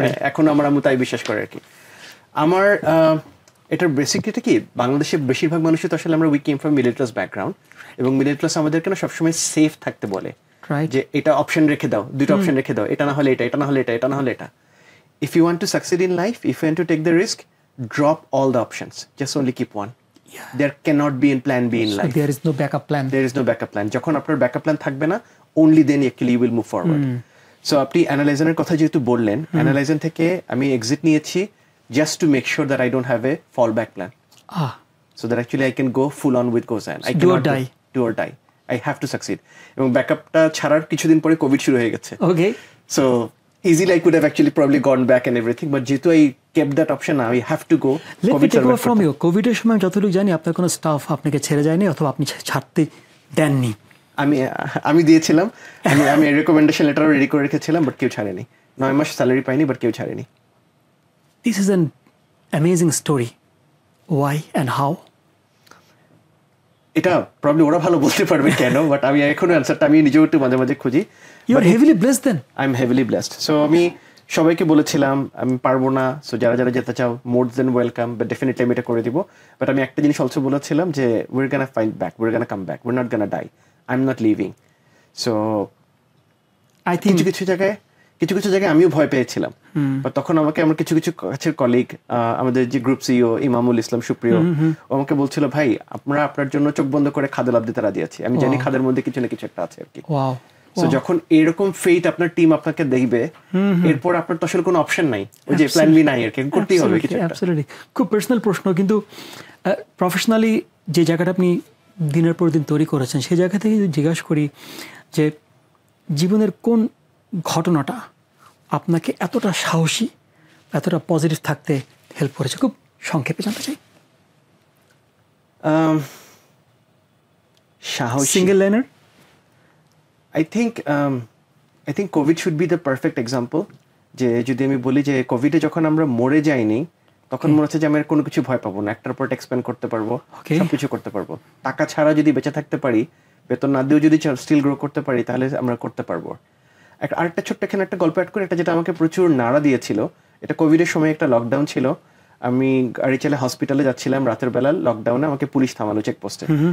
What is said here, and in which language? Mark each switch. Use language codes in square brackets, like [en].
[bn] এখন আমার আম্মু তাই বিশ্বাস করে আর কি। আমার এটার বেসিকটা কি, বাংলাদেশের বেশিরভাগ মানুষই তো আসলে আমরা [en] we came from middle class background, [bn] এবং মিডল ক্লাস আমাদেরকে না সবসময় সেফ থাকতে বলে, যে এটা অপশন রেখে দাও, 2টা অপশন রেখে দাও, এটা না হলে এটা, এটা না হলে এটা, এটা না হলে এটা। [en] If you want to succeed in life, if you want to take the risk, drop all the options, just only keep one. There cannot be a plan B in life. There is no backup plan. There is no backup plan. [bn] যখন আপনার backup plan থাকবে না, [en] only then actually you will move forward. So [bn] আপনি অ্যানালাইজারের কথা যেহেতু বললেন, analyser থেকে আমি এক্সিট নিয়েছি [en] just to make sure that I don't have a fallback plan. So that actually I can go full on with Gosan. I do or die. Do or die. I have to succeed. [bn] এবং ব্যাকআপটা ছাড়ার কিছুদিন পরে Covid শুরু হয়ে গেছে। [en] Okay. So easily I could have actually probably gone back and everything, but যেহেতু I kept that option now, I have to go. Let me take over from you. [bn] কোভিডের সময় যতটুকু জানি আপনার কোনো স্টাফ আপনাকে ছেড়ে যায়নি, অথবা আপনি ছাড়তে দেননি। আমি দিয়েছিলাম, আমি রেকমেন্ডেশন লেটারও রেডি করে রেখেছিলাম, বাট কেউ ছাড়েনি। 9 মাস স্যালারি পাইনি, বাট কেউ ছাড়েনি। [en] This is an amazing story. Why and how? [bn] এটা প্রবলি ওরা ভালো বলতে পারবে কেন, বাট আমি এখনো অ্যান্সারটা আমি নিজেও একটু মাঝে মাঝে খুঁজি। [en] You are heavily blessed then. I am heavily blessed. [bn] So আমি সবাইকে বলেছিলাম আমি পারবো না, সো যারা যারা যেতে চাও [en] more then welcome, [bn] বাট ডেফিনেটলি আমি এটা করে দিব। বাট আমি একটা জিনিস অলসো বলেছিলাম যে [en] we're gonna fight back, we're gonna come back, we're not gonna die, I'm not leaving. So I think [bn] কিছু কিছু জায়গায় আমিও ভয় পেয়েছিলাম, বাট তখন আমাকে আমার কিছু কিছু কাছের কলিগ, আমাদের যে গ্রুপ সিইও ইমামুল ইসলাম সুপ্রিয়, ও আমাকে বলছিল ভাই আমরা আপনার জন্য চোখ বন্ধ করে খাদে লাভ দিতে রাজি আছি, আমি জানি খাদের মধ্যে কিছু না কিছু একটা আছে আর কি। সো যখন এরকম ফেট আপনার টিম আপনাকে দেখবে, এরপর আপনার তো আসলে কোনো অপশন নাই, ওই যে প্ল্যান বি নাই আর কি, করতেই হবে কিছু একটা। অ্যাবসলিউটলি। খুব পার্সোনাল প্রশ্ন, কিন্তু প্রফেশনালি যে জায়গাটা আপনি দিনের পর দিন তৈরি করেছেন, সেই জায়গা থেকে যদি জিজ্ঞাসা করি যে জীবনের কোন ঘটনাটা আপনাকে এতটা সাহসী, এতটা পজিটিভ থাকতে হেল্প করেছে, খুব সংক্ষেপে জানতে চাই। সাহসী single liner. [en] I think COVID should be the perfect example. [bn] যে যদি আমি বলি যে কোভিডে যখন আমরা মরে যাইনি, তখন মনে হচ্ছে যে আমি কোনো কিছু ভয় পাবো না, একটার পর এক্সপ্যান্ড করতে পারবো, সবকিছু করতে পারবো। টাকা ছাড়া যদি বেঁচে থাকতে পারি, বেতন না দিয়েও যদি স্টিল গ্রো করতে পারি, তাহলে আমরা করতে পারবো। আরেকটা ছোট্ট এখানে একটা গল্প অ্যাড করে, এটা যেটা আমাকে প্রচুর নাড়া দিয়েছিল, এটা কোভিডের সময় একটা লকডাউন ছিল, আমি গাড়ি চালে হসপিটালে যাচ্ছিলাম রাতের বেলা লকডাউনে, আমাকে পুলিশ থামালো চেকপোস্টে।